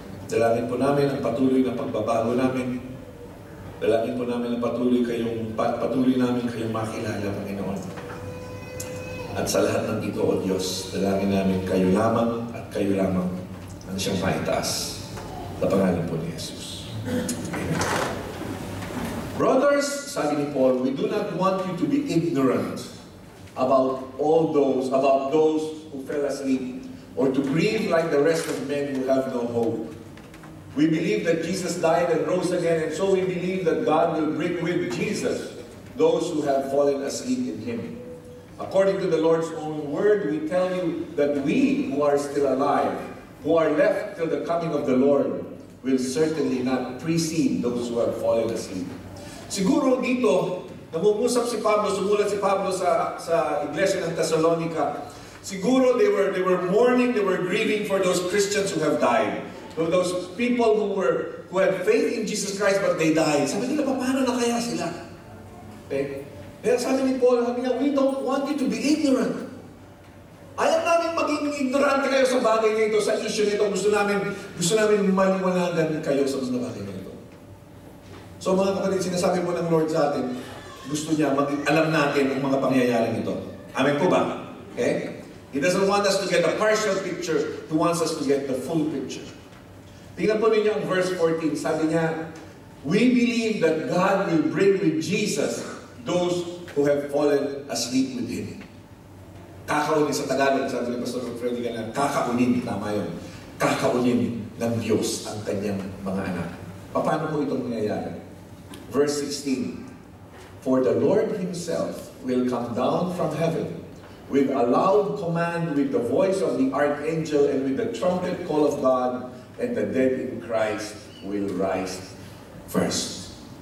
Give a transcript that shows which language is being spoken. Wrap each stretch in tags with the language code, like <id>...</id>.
<tl>Dalangin po namin ang patuloy na pagbabago namin. Dalangin po namin ang patuloy namin kayong makilala, Panginoon. At sa lahat ng ito, O Diyos, dalangin namin kayo lamang at kayo lamang ang siyang maitaas. Sa pangalan po ni Jesus. Amen.</tl> <en>Brothers,</en> <tl>sabi ni Paul,</tl> <en>we do not want you to be ignorant about those who fell asleep, or to grieve like the rest of men who have no hope. We believe that Jesus died and rose again, and so we believe that God will bring with Jesus those who have fallen asleep in Him. According to the Lord's own word, we tell you that we who are still alive, who are left till the coming of the Lord, will certainly not precede those who have fallen asleep.</en> <tl>Siguro dito, namumusap si Pablo, sumulat si Pablo sa iglesia ng Thessalonica. Siguro</tl> <en>they were mourning, they were grieving for those Christians who have died. So those people who had faith in Jesus Christ but they died.</en> <tl>Sabi nila, paano na kaya sila? Okay? Kaya sabi ni Paul, sabi niya,</tl> <en>we don't want you to be ignorant.</en> <tl>Ayaw namin maging ignorante kayo sa bagay na ito, sa issue nito. Gusto namin maliwanagan kayo sa mga bagay na ito. So mga kapatid, sinasabi po ng Lord sa atin, gusto niya alam natin ang mga pangyayaring ito. Amen po ba? Okay?</tl> <en>He doesn't want us to get a partial picture. He wants us to get the full picture.</en> <tl>Tingnan po ninyo ang verse 14. Sabi niya,</tl> <en>we believe that God will bring with Jesus those who have fallen asleep with Him.</en> <tl>Kakaunin sa Tagalog, sabi ni Pastor Freddy Galan, kakaunin, tama yun. Kakaunin ng Diyos ang kanyang mga anak. Paano po itong nangyayari?</tl> <en>Verse 16, for the Lord Himself will come down from heaven with a loud command, with the voice of the archangel, and with the trumpet call of God, and the dead in Christ will rise first.</en>